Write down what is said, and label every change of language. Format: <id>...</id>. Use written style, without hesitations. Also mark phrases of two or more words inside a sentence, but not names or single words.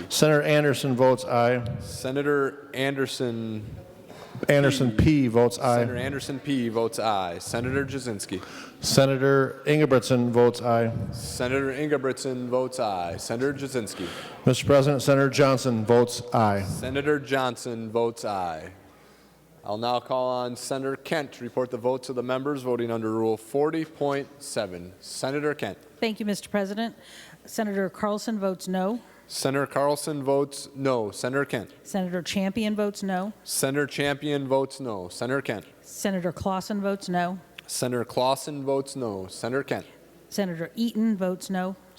<en>Senator Anderson votes aye. Senator Anderson P. votes aye. Senator Anderson P. votes aye. Senator Jasinski. Senator Ingebrigtsen votes aye. Senator Ingebrigtsen votes aye. Senator Jasinski. Mr. President, Senator Johnson votes aye. Senator Johnson votes aye. I'll now call on Senator Kent to report the votes of the members voting under Rule 40.7. Senator Kent. Thank you, Mr. President. Senator Carlson votes no. Senator Carlson votes no. Senator Kent. Senator Champion votes no. Senator Champion votes no. Senator Kent. Senator Clausen votes no. Senator Clausen votes no. Senator Kent. Senator Eaton votes no.</en>